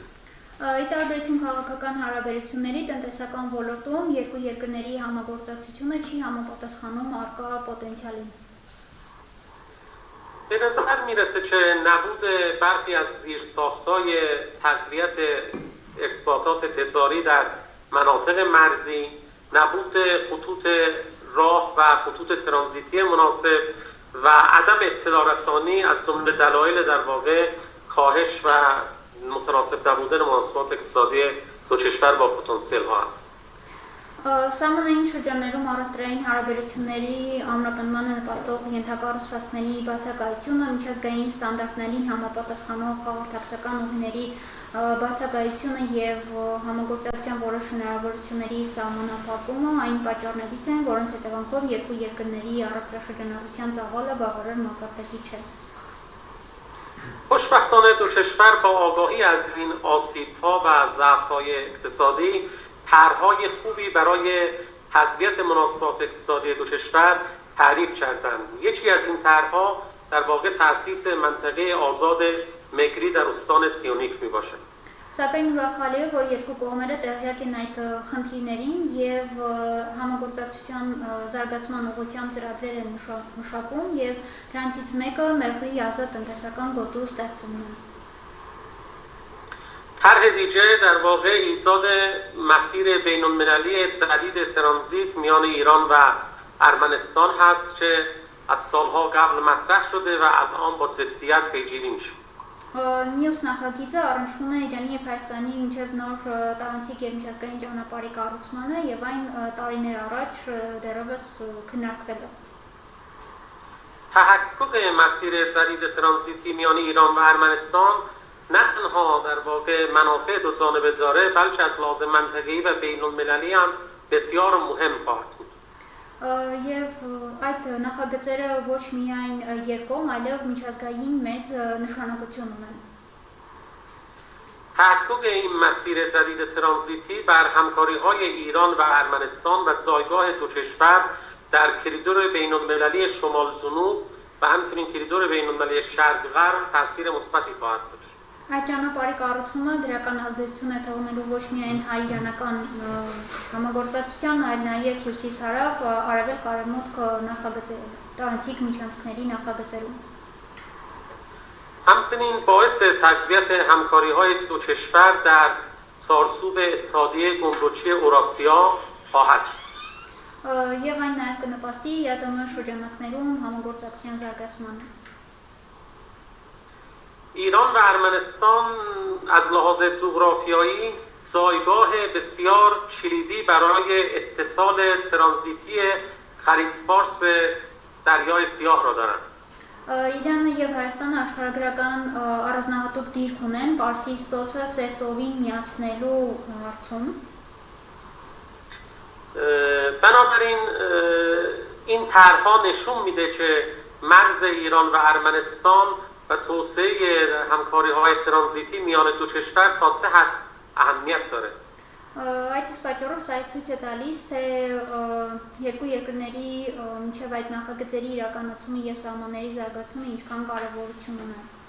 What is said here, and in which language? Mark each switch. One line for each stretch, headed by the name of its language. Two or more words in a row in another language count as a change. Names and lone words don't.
Armenian: Ի տարբերություն քաղաքական հարաբերությունների տնտեսական ոլորտում երկու երկրների համագործակցությունը չի համապատասխանում առկա պոտենցիալին։
Persian: به نظر میرسه که نبود برخی از زیرساخت‌های تقویت ارتباطات تجاری در مناطق مرزی، نبود خطوط راه و خطوط ترانزیتی مناسب و عدم اطلاع رسانی از جمله دلایل در واقع کاهش و متناسب نبودن مناسبات اقتصادی دو کشور با پتانسیل ها است.
Armenian: Սահմանային շրջաններում առևտրային հարաբերությունների ամրապնդմանը նպաստող ենթակառուցվածքների բացակայությունը, միջազգային ստանդարտներին համապատասխանող հաղորդակցական ուղիների բացակայությունը եւ համագործակցության որոշ հնարավորությունների սահմանափակումը այն պատճառներից են, որոնց հետևանքով երկու երկրների առևտրաշրջանառության ծավալը բավարար մակարդակի չէ։
Persian: خوشبختانه دو کشور با آگاهی از این آسیب‌ها و ضعف‌های اقتصادی طرح‌های خوبی برای تقویت مناسبات اقتصادی دو کشور تعریف کردند. یکی از این طرح‌ها در واقع تأسیس منطقه آزاد مگری در استان سیونیک میباشد.
Armenian: Սակայն ուրախալի է, որ երկու կողմերը տեղյակ են այդ խնդիրներին եւ համագործակցության զարգացման ուղղությամբ ծրագրեր են մշակում եւ դրանցից մեկը մեղրի ազատ տնտեսական գոտու ստեղծումն է։
Persian: طرح دیگه در واقع ایجاد مسیر بین‌المللی جدید ترانزیت میان ایران و ارمنستان هست که از سالها قبل مطرح شده و الان با جدیت پیگیری میشه.
Armenian: Մյուս նախագիծը առնչվում է Իրանի եւ Հայաստանի միջև նոր տարանցիկ եւ միջազգային ճանապարհի կառուցմանը եւ այն տարիներ առաջ դեռևս քննարկվել է։
Persian: تحقق مسیر جدید ترانزیتی میان ایران و ارمنستان نه تنها در واقع منافع دو جانبه داره بلکه از لحاظ منطقه‌ای و بین‌المللی هم بسیار مهم خواهد بود.
Armenian: Եվ այդ նախագծերը ոչ միայն երկկողմ, այլև միջազգային մեծ նշանակություն ունեն։
Persian: تحقق این مسیر جدید ترانزیتی بر همکاری‌های ایران و ارمنستان و جایگاه دو کشور در کریدور بین‌المللی شمال جنوب و همچنین کریدور بین‌المللی شرق غرب تاثیر مثبتی خواهد داشت.
Armenian: Այդ ճանապարհի կառուցումը դրական ազդեցություն է թողնելու ոչ միայն հայ-իրանական համագործակցության, այլ նաև հյուսիս-հարավ, արևել-արևմուտք նախագծերում, տարածիկ միջանցքների նախագծերում։
Persian: همچنین باعث تقویت همکاری‌های دو کشور در چارچوب اتحادیه گمرکی اوراسیا خواهد شد.
Armenian: Եվ այն նաև կնպաստի ԵԱՏՄ շրջանակներում համագործակցության զարգացմանը։
Persian: ایران و ارمنستان از لحاظ جغرافیایی جایگاه بسیار کلیدی برای اتصال ترانزیتی خلیج فارس به دریای سیاه را دارند.
Armenian: Իրանը եւ Հայաստանը աշխարհագրական առանձնահատուկ դիրք ունեն Պարսից ծոցը Սերծովին միացնելու հարցում։
Persian: بنابراین این طرح‌ها نشون میده که مرز ایران و ارمنستان و توسعه همکاری‌های ترانزیتی میان دو کشور تا چه حد اهمیت داره.
Armenian: Այդ իսկ պատճառով սա ցույց է տալիս, թե երկու երկրների միջև այդ նախագծերի իրականացումը եւ սահմանների զարգացումը ինչքան կարեւորություն ունեն։